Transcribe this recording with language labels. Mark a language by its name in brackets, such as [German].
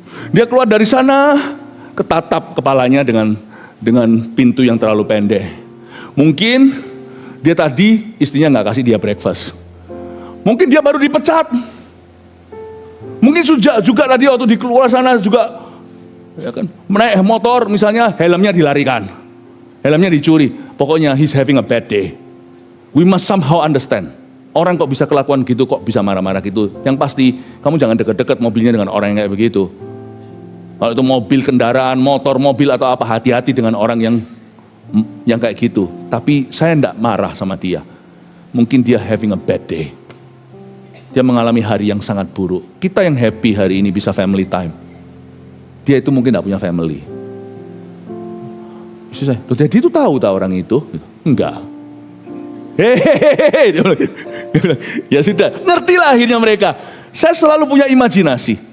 [Indonesian] Dia keluar dari sana, ketatap kepalanya dengan pintu yang terlalu pendek. Mungkin dia tadi istrinya gak kasih dia breakfast. Mungkin dia baru dipecat. Mungkin juga tadi waktu di keluar sana juga, ya kan, menaik motor misalnya helmnya dilarikan, helmnya dicuri. Pokoknya [English] he's having a bad day. We must somehow understand. [Indonesian] Orang kok bisa kelakuan gitu, kok bisa marah-marah gitu. Yang pasti kamu jangan deket-deket mobilnya dengan orang yang kayak begitu. Kalau itu mobil, kendaraan, motor, mobil atau apa, hati-hati dengan orang yang kayak gitu. Tapi saya enggak marah sama dia. Mungkin dia [English] having a bad day. [Indonesian] Dia mengalami hari yang sangat buruk. Kita yang happy hari ini bisa family time. Dia itu mungkin enggak punya family. Istri saya, loh Daddy itu tahu orang itu? Enggak. Hehehe. Ya sudah, ngertilah akhirnya mereka. Saya selalu punya imajinasi.